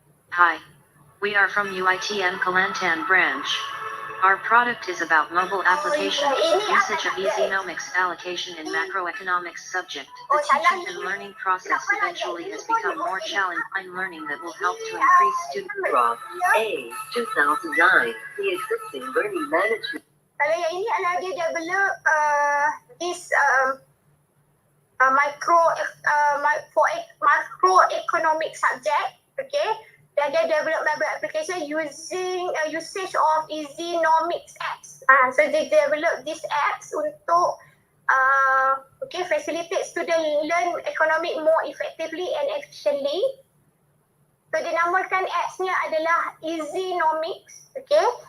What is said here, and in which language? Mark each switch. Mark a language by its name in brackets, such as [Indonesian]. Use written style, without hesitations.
[English] Hi, we are from UiTM Kelantan branch. Our product is about mobile application, usage of economics allocation in macroeconomics subject. The teaching and learning process eventually has become more challenging. Learning that will help to increase student Draft A 2009, the existing learning management. [Malay] kalau yang ini adalah dia [English] develop this macroeconomic subject, [Malay] okay. Dan dia [English] develop mobile application using usage of economics apps. So they develop these apps untuk facilitate student learn economic more effectively and efficiently. [Malay] So dinamakan apps-nya adalah Easynomics, okay.